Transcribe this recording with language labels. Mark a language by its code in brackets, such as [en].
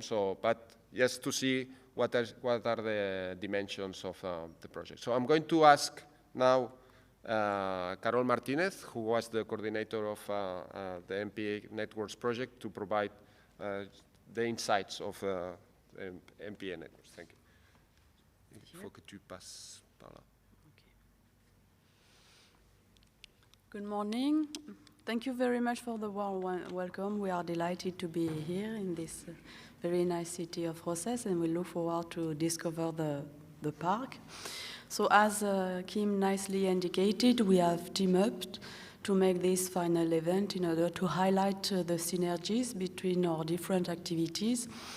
[en] So, but just to see what are the dimensions of the project. So I'm going to ask now Carol Martinez, who was the coordinator of the MPA Networks project, to provide the insights of MPA Networks. Thank you. [fr] Il faut que tu passes par là. [en] Good morning. Thank you very much for the warm welcome. We are delighted to be here in this very nice city of Roses, and we look forward to discover the park. So as Kim nicely indicated, we have teamed up to make this final event in order to highlight the synergies between our different activities.